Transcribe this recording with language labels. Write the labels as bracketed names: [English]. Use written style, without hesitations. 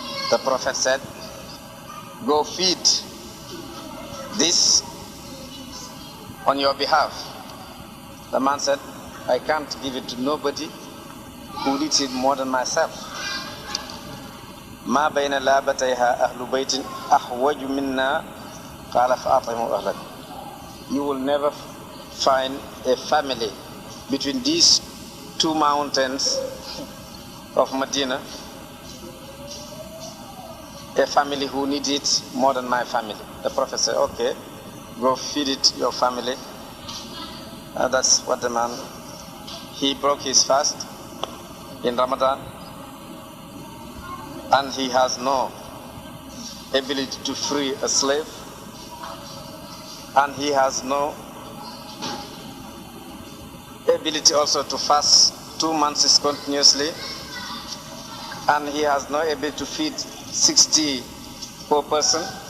[English] The Prophet said, go feed this on your behalf. The man said, I can't give it to nobody who needs it more than myself. [Arabic] ما بين لابتيها أهل بيت أحوج منا قال فأطعموا أهلك. [English] You will never find a family between these 2 mountains of Medina, a family who needs it more than my family. The Prophet said, okay, go feed it your family. That's what the man, he broke his fast in Ramadan, and he has no ability to free a slave, and he has no ability also to fast 2 months continuously, and he has no ability to feed 60 per person.